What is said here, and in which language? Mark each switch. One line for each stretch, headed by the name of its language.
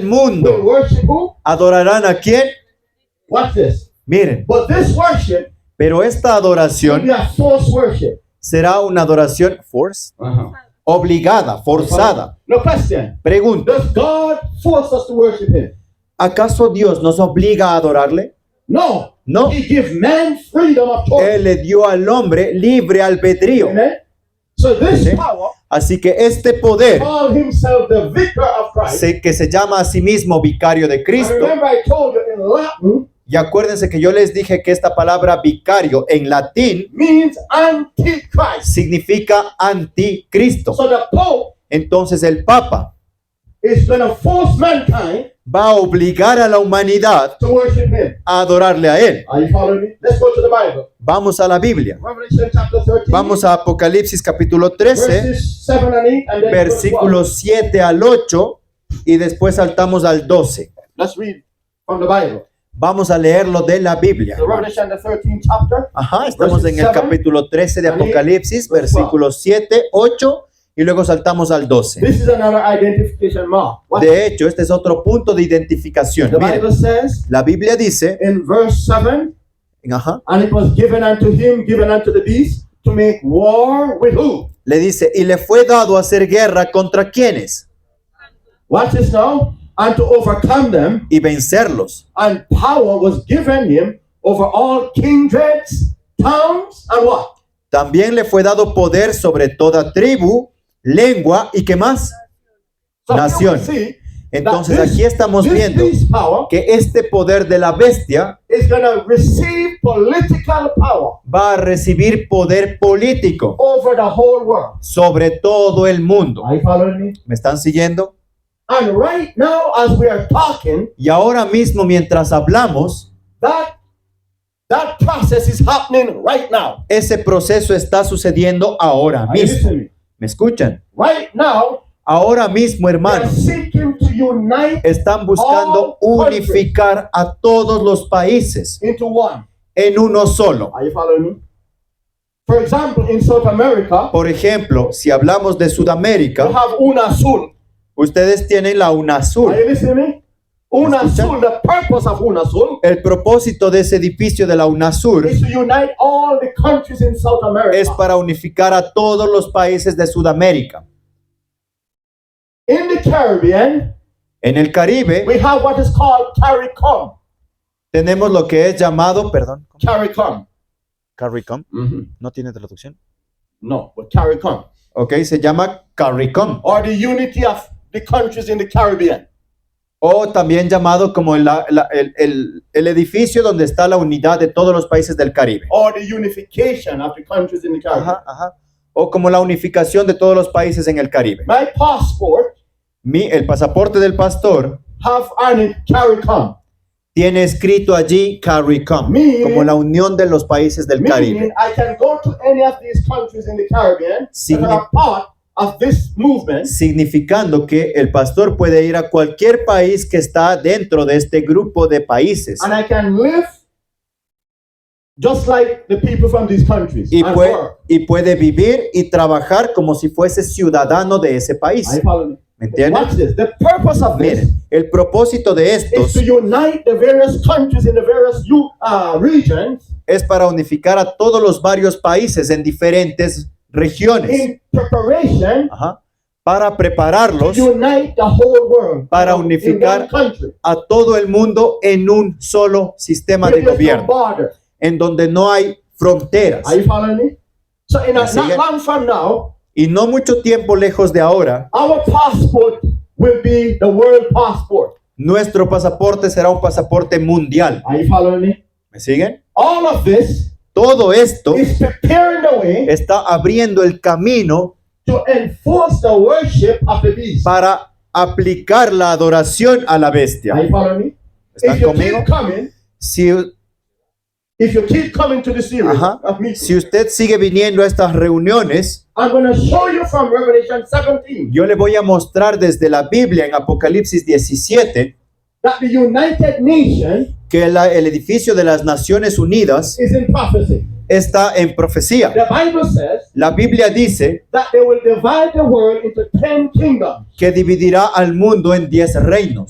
English: will
Spanish: mundo
English: worship who?
Spanish: adorarán a quién.
English: Watch this.
Spanish: Miren,
English: But this worship
Spanish: pero esta
English: will
Spanish: adoración
English: be a false worship.
Spanish: será una adoración obligada, forzada.
English: No question.
Spanish: Pregunta,
English: Does God force us to worship Him?
Spanish: ¿acaso Dios nos obliga a adorarle?
English: No.
Spanish: No.
English: He gives man freedom of choice.
Spanish: Él le dio al hombre libre albedrío.
English: Amen. So this
Spanish: Sí.
English: power
Spanish: Así que este poder,
English: called himself the vicar of Christ.
Spanish: que se llama a sí mismo vicario de
English: And
Spanish: Cristo,
English: remember I told you in Latin
Spanish: y acuérdense que yo les dije que esta palabra vicario en latín
English: means antichrist.
Spanish: significa anticristo.
English: So the Pope
Spanish: Entonces el Papa
English: is going to force mankind
Spanish: va a obligar a la humanidad
English: to worship Him.
Spanish: a adorarle a Él.
English: Are you following me? Let's go to the Bible.
Spanish: Vamos a la Biblia.
English: Revelation chapter 13.
Spanish: Vamos a Apocalipsis capítulo 13,
English: verses 7 and 8 and then verse 12.
Spanish: versículos 7 al 8 y después saltamos al 12.
English: Let's read from the Bible.
Spanish: Vamos a leerlo de la Biblia.
English: The Revelation the 13th chapter.
Spanish: Ajá, estamos en el
English: Verses 7
Spanish: capítulo 13 de
English: and 8,
Spanish: Apocalipsis,
English: verse 12.
Spanish: versículos 7, 8 y luego saltamos al 12.
English: This is another identification mark. What?
Spanish: De hecho, este es otro punto de identificación.
English: The
Spanish: Miren,
English: Bible says
Spanish: la Biblia dice,
English: in verse 7,
Spanish: ajá,
English: and it was given unto him, given unto the beast, to make war with who?
Spanish: le dice, y le fue dado hacer guerra contra quienes
English: Watch this now. And to overcome them,
Spanish: y vencerlos.
English: and power was given him over all kindreds, tongues, and what?
Spanish: También le fue dado poder sobre toda tribu, lengua y qué más.
English: So here we
Spanish: Nación.
English: see
Spanish: Entonces
English: that this-
Spanish: aquí estamos
English: this
Spanish: viendo
English: beast power
Spanish: que este poder de la bestia
English: is going to receive political power
Spanish: va a recibir poder político
English: over the whole world.
Spanish: sobre todo el mundo.
English: Are you following me?
Spanish: ¿Me están siguiendo?
English: And right now, as we are talking,
Spanish: Y ahora mismo mientras hablamos,
English: that process is happening right now.
Spanish: ese proceso está sucediendo ahora
English: Are you
Spanish: mismo.
English: listening to me?
Spanish: ¿Me escuchan?
English: Right now,
Spanish: Ahora mismo,
English: they are
Spanish: hermanos,
English: seeking to unite
Spanish: están buscando unificar a todos los países
English: into one.
Spanish: en uno solo.
English: Are you following me? For example, in South America,
Spanish: Por ejemplo, si hablamos de
English: we
Spanish: Sudamérica,
English: have UNASUR.
Spanish: ustedes tienen la
English: Are
Spanish: UNASUR.
English: you listening to me? UNASUR, the purpose of UNASUR
Spanish: El propósito de ese edificio de la UNASUR
English: is to unite all the countries in South America.
Spanish: es para unificar a todos los países de Sudamérica.
English: In the Caribbean,
Spanish: En el Caribe
English: we have what is called CARICOM.
Spanish: tenemos lo que es llamado, perdón,
English: CARICOM.
Spanish: CARICOM, no tiene traducción.
English: No, but CARICOM.
Spanish: Ok, se llama CARICOM
English: Or the unity of the countries in the Caribbean.
Spanish: o también llamado como el edificio donde está la unidad de todos los países del Caribe.
English: Or the unification of the countries in the Caribbean.
Spanish: Ajá, ajá. O como la unificación de todos los países en el Caribe.
English: My passport
Spanish: El pasaporte del pastor
English: have on it CARICOM.
Spanish: tiene escrito allí CARICOM,
English: Meaning-
Spanish: como la unión de los países del
English: Meaning
Spanish: Caribe.
English: I can go to any of these countries in the Caribbean that are part of this movement,
Spanish: Significando que el pastor puede ir a cualquier país que está dentro de este grupo de países
English: and I can live just like the people from these countries.
Spanish: y,
English: and
Spanish: pue-
English: work.
Spanish: y puede vivir y trabajar como si fuese ciudadano de ese país.
English: Are you following me?
Spanish: ¿Me entienden?
English: Watch this. The purpose of this
Spanish: Miren, el propósito de
English: is
Spanish: estos
English: to unite the various countries in the various regions
Spanish: es para unificar a todos los varios países en diferentes regiones.
English: in preparation
Spanish: Ajá. Para prepararlos
English: to unite the whole world
Spanish: para
English: in
Spanish: unificar
English: one country.
Spanish: a todo el mundo en un solo sistema
English: Where
Spanish: de
English: there's no
Spanish: gobierno,
English: border.
Spanish: en donde no hay fronteras.
English: Are you following me? So in
Spanish: ¿Me
English: not
Spanish: siguen?
English: long from now,
Spanish: Y no mucho tiempo lejos de ahora,
English: our passport will be the world passport.
Spanish: nuestro pasaporte será un pasaporte mundial.
English: Are you following me?
Spanish: ¿Me siguen?
English: All of this
Spanish: Todo esto
English: is preparing the way
Spanish: está abriendo el camino
English: to enforce the worship of the beast.
Spanish: para aplicar la adoración a la bestia.
English: Are you following me?
Spanish: ¿Están
English: If you
Spanish: conmigo?
English: keep coming,
Spanish: Si,
English: if you keep coming to the series
Spanish: ajá,
English: of meetings,
Spanish: si usted sigue viniendo a estas reuniones,
English: I'm going to show you from Revelation 17
Spanish: yo le voy a mostrar desde la Biblia en Apocalipsis 17
English: that the United Nation
Spanish: que el edificio de las Naciones Unidas
English: is in prophecy.
Spanish: está en profecía.
English: The Bible says
Spanish: La Biblia dice
English: that they will divide the world into 10 kingdoms.
Spanish: que dividirá al mundo en 10 reinos.